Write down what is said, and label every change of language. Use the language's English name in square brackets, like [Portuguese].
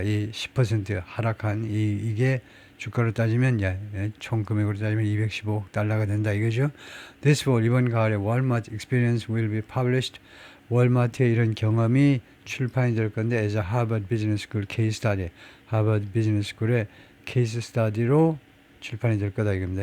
[Korean] 이 10% 하락한 이게 주가로 따지면 총 금액으로 따지면 215억 달러가 된다 이거죠. [English] This fall, [Korean] 이번 가을에 [English] Walmart experience will be published. [Korean] 월마트의 이런 경험이 출판이 될 건데 [English] as a Harvard Business School case study. [Korean] 하버드 비즈니스 스쿨의 케이스 스터디로 출판이 될 거다 이겁니다.